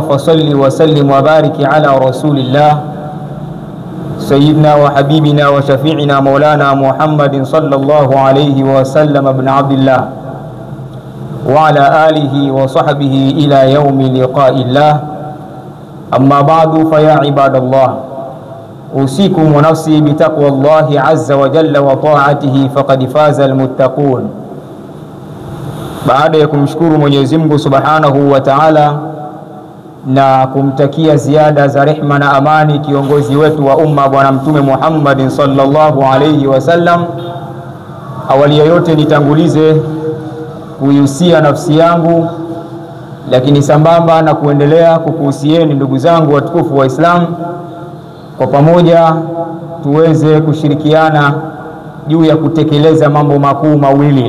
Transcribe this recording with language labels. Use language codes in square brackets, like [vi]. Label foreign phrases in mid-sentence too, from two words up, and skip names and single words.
[ar] فصل وسلم وبارك على رسول الله سيدنا وحبيبنا وشفيعنا مولانا محمد صلى الله عليه وسلم ابن عبد الله وعلى آله وصحبه إلى يوم لقاء الله أما بعد فيا عباد الله أوصيكم ونفسي بتقوى الله عز وجل وطاعته فقد فاز المتقون. [sw] Baada ya kumshukuru Mwenyezi Mungu [ar] سبحانه وتعالى [sw] na kumtakia ziada za rehma na amani kiongozi wetu wa umma bwana mtume Muhammad [ar] صلى الله عليه وسلم, [sw] awali ya yote nitangulize kuihusia nafsi yangu, lakini sambamba na kuendelea kukuhusieni ndugu zangu watukufu wa Islam, kwa pamoja tuweze kushirikiana juu ya kutekeleza mambo makuu mawili.